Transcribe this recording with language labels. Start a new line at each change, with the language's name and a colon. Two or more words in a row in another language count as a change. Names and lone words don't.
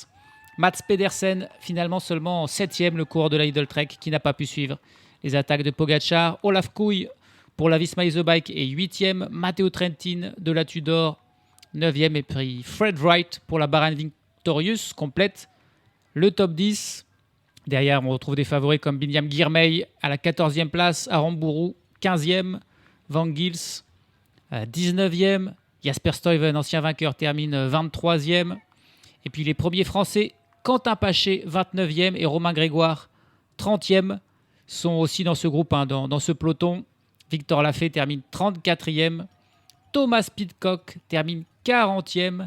French: Mats Pedersen finalement seulement 7e, le coureur de la Lidl Trek qui n'a pas pu suivre les attaques de Pogačar. Olaf Kooi pour la Visma Isobike est 8e. Matteo Trentin de la Tudor 9e. Et puis Fred Wright pour la Bahrain Victorious complète le top 10. Derrière, on retrouve des favoris comme Binyam Girmay à la 14e place. Aram Bourou 15e. Van Gils 19e. Jasper Stuyven, ancien vainqueur, termine 23e. Et puis les premiers Français, Quentin Paché, 29e, et Romain Grégoire, 30e, sont aussi dans ce groupe, dans ce peloton. Victor Lafay termine 34e. Thomas Pidcock termine 40e.